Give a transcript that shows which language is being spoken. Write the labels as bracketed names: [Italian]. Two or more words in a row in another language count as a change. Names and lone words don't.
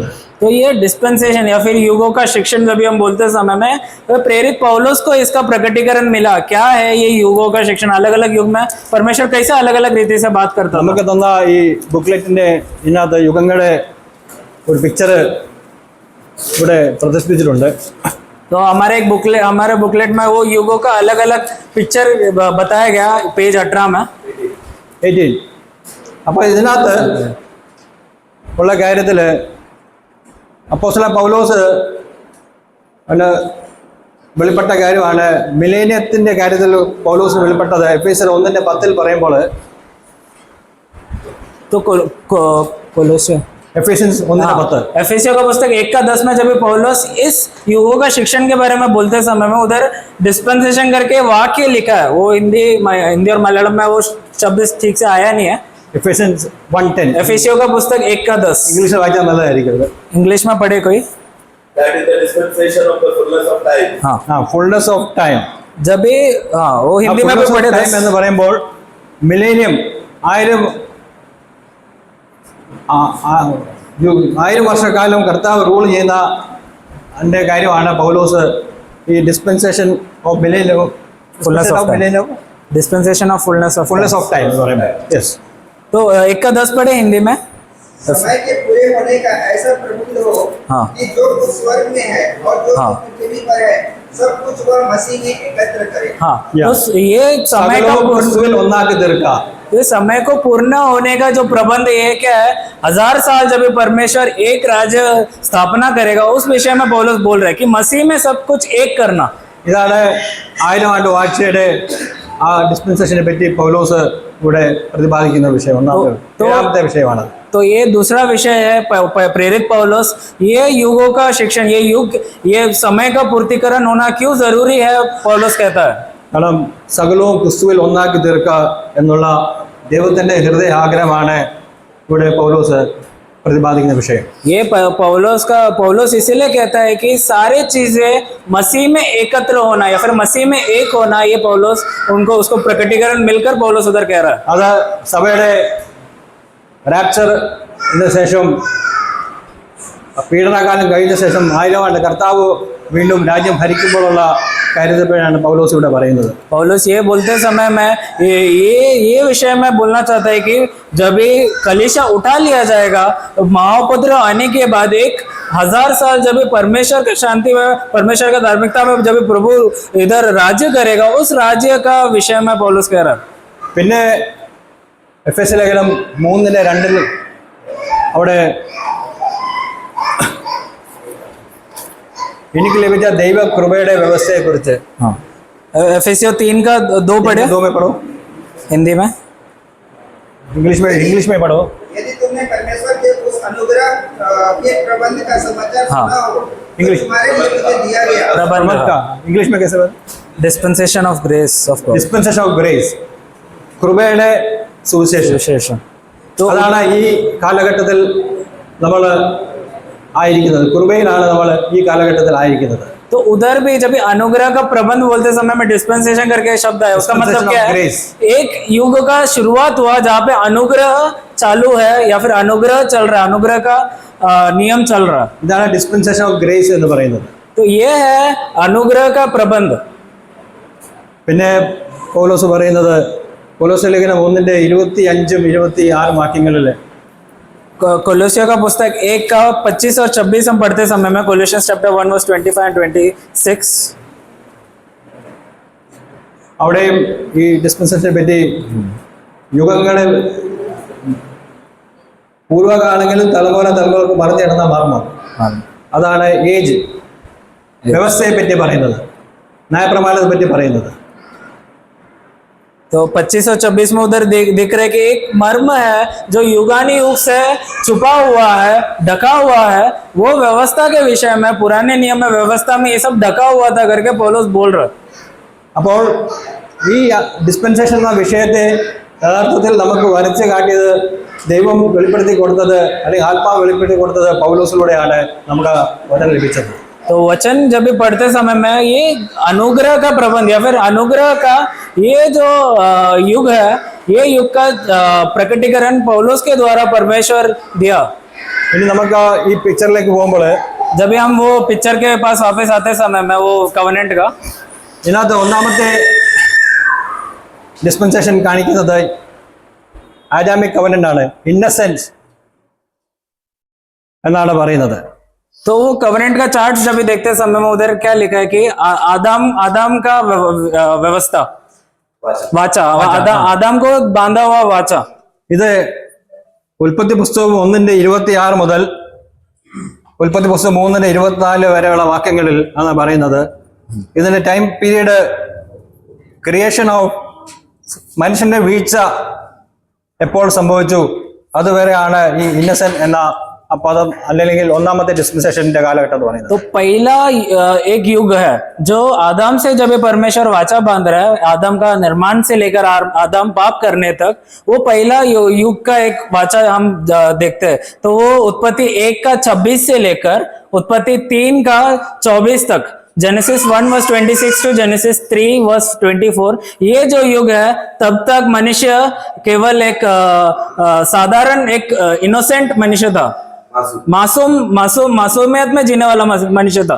[Hindi] तो ये डिस्पेंसेशन या फिर युगों का शिक्षण जब भी हम बोलते समय में, तो प्रेरित पौलुस को इसका प्रकटीकरण मिला। क्या है ये युगों का शिक्षण? अलग अलग युग में परमेश्वर कैसे अलग अलग रीति से बात करता था। [Malayalam] നമുക്ക് തന്ന ഈ ബുക്ക്ലെറ്റിൻ്റെ ഇതിനകത്ത് യുഗങ്ങളുടെ ഒരു പിക്ചർ ഇവിടെ പ്രദർശിപ്പിച്ചിട്ടുണ്ട്. [Hindi] तो हमारे बुकलेट में वो युगों का अलग अलग पिक्चर बताया गया, पेज 18 में 18. [Malayalam] അപ്പോൾ ഇതിനകത്ത് ഉള്ള കാര്യത്തിൽ അപ്പോസ്തലൻ പൗലോസ് വെളിപ്പെട്ട കാര്യമാണ്. മിലേനിയത്തിൻ്റെ കാര്യത്തിൽ പൗലോസ് വെളിപ്പെട്ടത് എഫേസ്യർ 1:10 പറയുമ്പോൾ, [Hindi] तो कोलोसियों [Malayalam] എഫേസ്യൻസ് 1:10 [Hindi] एफेसियों का पुस्तक 1:10 में जब पौलुस इस युगों का शिक्षण के बारे में बोलते समय में उधर डिस्पेंसेशन करके वाक्य लिखा है। वो हिंदी और मलयालम में वो शब्द ठीक से आया नहीं है। [Malayalam] എഫേസ്യൻസ് 1:10 [Hindi] एफेसियों का पुस्तक 1:10 [Malayalam] ഇംഗ്ലീഷിൽ വായിച്ചാൽ നല്ലതായിരിക്കും. [Hindi] इंग्लिश में पढ़े कोई? [English] That is the dispensation of the fullness of time. [Hindi] हाँ, [English] fullness of time. [Hindi] जब भी वो हिंदी में भी पढ़े [Malayalam] ടൈം എന്ന് പറയുമ്പോൾ മിലേനിയം 1000 വർഷക്കാലം കർത്താവ് റൂൾ ചെയ്യുന്ന അതിൻ്റെ കാര്യമാണ് പൗലോസ് ഈ [English] dispensation of millennium, Fullness of time. dispensation of fullness fullness of time [Malayalam] എന്ന് പറയുമ്പോൾ. [English] യെസ്. [Hindi] तो 1:10 पढ़े हिंदी में। समय के पूरे होने का ऐसा प्रबंध हो हाँ। कि जो कुछ स्वर्ग में है और जो हाँ। कुछ पृथ्वी पर है सब कुछ वह मसीह में एकत्र करे। हाँ, Yeah. तो ये समय का [Malayalam] സകലവും ക്രിസ്തുവിൽ ഒന്നാക്കി തീർക്കുക. [Hindi] ये समय को पूर्ण होने का जो प्रबंध ये क्या है, 1000 साल जब ये परमेश्वर एक राज्य स्थापना करेगा, उस विषय में पौलुस बोल रहा है कि मसीह में सब कुछ एक करना। [Malayalam] ഇതാണ് 1000 ആണ്ട് വാഴ്ചയുടെ ആ ഡിസ്പെൻസേഷനെ പറ്റി പൗലോസ് ഇവിടെ പ്രതിപാദിക്കുന്ന വിഷയം. ഏഴാമത്തെ വിഷയമാണ്. [Hindi] तो ये दूसरा विषय है प्रेरित पौलुस, ये युगों का शिक्षण, ये युग, ये समय का पूर्तिकरण होना क्यों जरूरी है, पौलुस कहता है। [Malayalam] കാരണം സകലവും ക്രിസ്തുവിൽ ഒന്നാക്കി തീർക്കുക എന്നുള്ള ദൈവത്തിൻ്റെ ഹൃദയ ആഗ്രഹമാണ് ഇവിടെ പൗലോസ് प्रतिपादिക്കുന്ന विषय। [Hindi] ये पौलुस इसीलिए कहता है कि सारी चीजें मसीह में एकत्र होना या फिर मसीह में एक होना, ये पौलुस उनको उसको प्रकटीकरण मिलकर पौलुस उधर कह रहा है। [Malayalam] അത് സഭയുടെ റാപ്ചറിന് ശേഷം പീഡനകാലം കഴിഞ്ഞ ശേഷം 1000 ആണ്ട് കർത്താവ് വീണ്ടും രാജ്യം ഭരിക്കുമ്പോഴുള്ള കാര്യത്തെപ്പറ്റിയാണ് പൗലോസ് ഇവിടെ പറയുന്നത്। [Hindi] पौलुस ये बोलते समय में ये विषय में बोलना चाहता है कि जब ये कलीसिया उठा लिया जाएगा, तो महापुत्र आने के बाद 1000 साल जब परमेश्वर की शांति में, परमेश्वर का धार्मिकता में जब प्रभु इधर राज्य करेगा, उस राज्य का विषय में पौलुस कह रहा है। [Malayalam] പിന്നെ എഫെസ്യ ലേഖനം 3:2 അവിടെ എനിക്ക് ലഭിച്ച ദൈവകൃപയുടെ വ്യവസ്ഥയെക്കുറിച്ച് [Hindi] एफेसियों 3 का 2 पढ़े दो में पढ़ो, हिंदी में, इंग्लिश में पढ़ो। यदि तुमने परमेश्वर के उस अनुग्रह के प्रबंध का समाचार हाँ। सुना हो, तो इंग्लिश। तुम्हारे लिए मुझे दिया गया। प्रबंध का इंग्लिश में कैसे [English] dispensation of grace of God, dispensation of grace, [Malayalam] കൃപയുടെ സുവിശേഷം। [Hindi] विशेषण। तो [Malayalam] അതാണ് ഈ കാലഘട്ടത്തിൽ നമ്മൾ ആയിരിക്കുന്നത്, കൃപയിലാണ് നമ്മൾ ഈ കാലഘട്ടത്തിൽ ആയിരിക്കുന്നത്। [Hindi] तो उधर भी जब भी अनुग्रह का प्रबंध बोलते समय में डिस्पेंसेशन करके शब्द है, उसका मतलब क्या है? Grace. एक युग का शुरुआत हुआ जहाँ पे अनुग्रह चालू है या फिर अनुग्रह चल रहा है, अनुग्रह का नियम चल रहा है। [Malayalam] ഇതാണ് [English] dispensation of grace [Malayalam] എന്ന് പറയുന്നത്। [Hindi] तो ये है अनुग्रह का प्रबंध। [Malayalam] പിന്നെ പൗലോസ് പറയുന്നത് പൗലോസ് ലേഖനം 1:25-26 വാക്യങ്ങളിൽ [Hindi] कोलोसियों का पुस्तक 1 का 25 और 26 हम पढ़ते समय में, [English] Colossians chapter 1 verse 25 and 26, [Malayalam] അവിടെയും ഈ ഡിസ്പെൻസേഷനെ പറ്റി യുഗങ്ങളിൽ പൂർവ്വകാലങ്ങളിൽ തലമുറകൾക്ക് പറഞ്ഞു കിടന്ന മർമ്മം അതാണ് ഏജ് വ്യവസ്ഥയെ പറ്റി പറയുന്നത്, ന്യായപ്രമാണത്തെ പറ്റി പറയുന്നത്. [Hindi] तो 2526 में उधर दिख रहे कि एक मर्म है जो युगानी युग से छुपा हुआ है, ढका हुआ है. वो व्यवस्था के विषय में, पुराने नियम में व्यवस्था में ये सब ढका हुआ था करके पौलुस बोल रहा. [Malayalam] അപ്പോൾ ഈ ഡിസ്പെൻസേഷൻ എന്ന വിഷയത്തെ യഥാർത്ഥത്തിൽ നമുക്ക് വരച്ച് കാട്ടിയത് ദൈവം വെളിപ്പെടുത്തി കൊടുത്തത്, അല്ലെങ്കിൽ ആത്മാവ് വെളിപ്പെടുത്തി കൊടുത്തത് പൗലോസിലൂടെയാണ് നമുക്ക് വചനം ലഭിച്ചത്. [Hindi] तो वचन जब भी पढ़ते समय में ये अनुग्रह का प्रबंध या फिर अनुग्रह का ये जो युग है, ये युग का प्रकटीकरण पौलुस के द्वारा परमेश्वर दिया. [Malayalam] ഇനി നമുക്ക് ഈ പിക്ചറിലേക്ക് പോകുമ്പോൾ [Hindi] जब भी हम वो पिक्चर के पास वापस आते समय में वो कवनेंट का, [Malayalam] ഇതിനകത്ത് ഒന്നാമത്തെ ഡിസ്പെൻസേഷൻ കാണിക്കുന്നത് [English] Adamic covenant [Malayalam] ആണ്, ഇന്നസെൻസ് എന്നാണ് പറയുന്നത്. [Hindi] तो वो कवनेंट का चार्ट जब भी देखते समय में उधर क्या लिखा है कि आदम का व्यवस्था, वाचा, आदम को बांधा हुआ वाचा. [Malayalam] ഇത് ഉൽപ്പത്തി പുസ്തകം 1:26 മുതൽ ഉൽപ്പത്തി പുസ്തകം 3:24 വരെയുള്ള വാക്യങ്ങളിൽ ആണ് പറയുന്നത്. ഇതിന്റെ [English] time period creation of [Malayalam] മനുഷ്യന്റെ വീഴ്ച എപ്പോൾ സംഭവിച്ചു അതുവരെയാണ് ഈ ഇന്നസെന്റ് എന്ന പദം അല്ലെങ്കിൽ ഒന്നാമത്തെ ഡിസ്പെൻസേഷന്റെ കാലഘട്ടം എന്ന് പറയുന്നത്. [Hindi] तो पहला एक युग है जो आदम से जब ये परमेश्वर वाचा बांध रहा है, आदम का निर्माण से लेकर आदम पाप करने तक, वो पहला युग का एक वाचा हम देखते हैं. तो वो उत्पत्ति 1 का 26 से लेकर उत्पत्ति 3 का 24 तक, [English] Genesis 1 verse 26 to Genesis 3 verse 24, [Hindi] ये जो युग है तब तक मनुष्य केवल एक साधारण एक इनोसेंट मनुष्य था, मासूमियत में जीने वाला मनुष्य था.